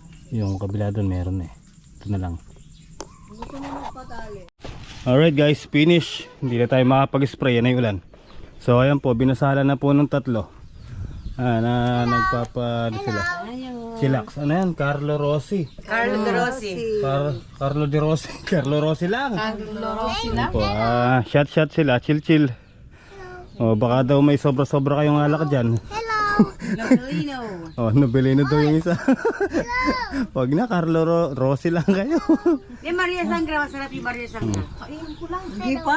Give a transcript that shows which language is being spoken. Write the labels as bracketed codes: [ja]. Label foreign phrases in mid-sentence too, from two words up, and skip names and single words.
[tl] Yung kabila doon meron eh. Ito na lang. Gusto mo magpatali. [en] Alright guys, finish. [tl] Hindi na tayo makapag-spray. Yan ay ulan. So ayan po, binasalan na po ng tatlo. Na nagpapa ano sila. Chillax. Ano yan? Carlo Rossi. Carlo De Rossi. Carlo De Rossi. Carlo Rossi lang. Carlo Rossi Ano lang. po, shot sila. Chill. O baka daw may sobra-sobra kayong alak dyan. Lotolino. Oh, Novelino daw yung isa. Wag na, Carlo Rossi lang kayo. Di Maria Sangra, masarap yung Maria Sangra. Kainin ko lang. Hindi pa.